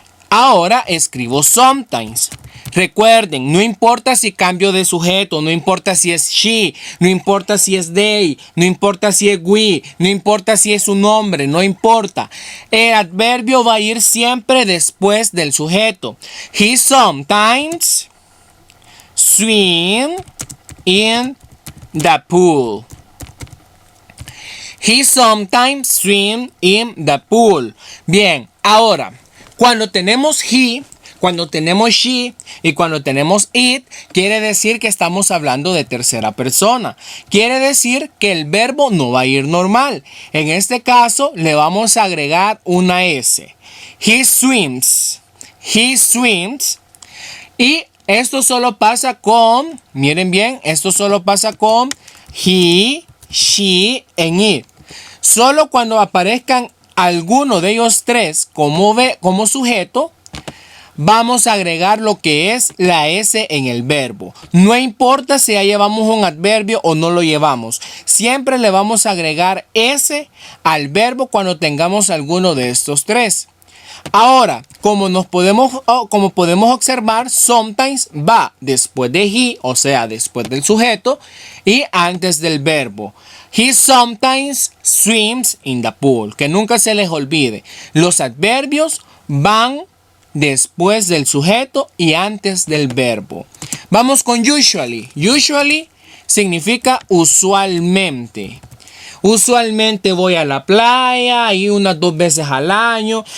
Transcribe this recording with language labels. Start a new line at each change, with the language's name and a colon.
Spanish: Ahora escribo sometimes. Recuerden, no importa si cambio de sujeto, no importa si es she, no importa si es they, no importa si es we, no importa si es un nombre, no importa. El adverbio va a ir siempre después del sujeto.
English: He sometimes swim in the pool. He sometimes swim in the pool.
Spanish: Bien, ahora, cuando tenemos he, cuando tenemos she y cuando tenemos it, quiere decir que estamos hablando de tercera persona. Quiere decir que el verbo no va a ir normal. En este caso, le vamos a agregar una S.
English: He swims. He swims.
Spanish: Y esto solo pasa con, miren bien, esto solo pasa con
English: he, she and it.
Spanish: Solo cuando aparezcan alguno de ellos tres como sujeto, vamos a agregar lo que es la S en el verbo. No importa si ya llevamos un adverbio o no lo llevamos. Siempre le vamos a agregar S al verbo cuando tengamos alguno de estos tres. Ahora, como podemos observar, sometimes va después de he, o sea, después del sujeto y antes del verbo.
English: He sometimes swims in the pool.
Spanish: Que nunca se les olvide. Los adverbios van después del sujeto y antes del verbo. Vamos con usually. Usually significa usualmente. Usualmente voy a la playa y unas 2 veces al año.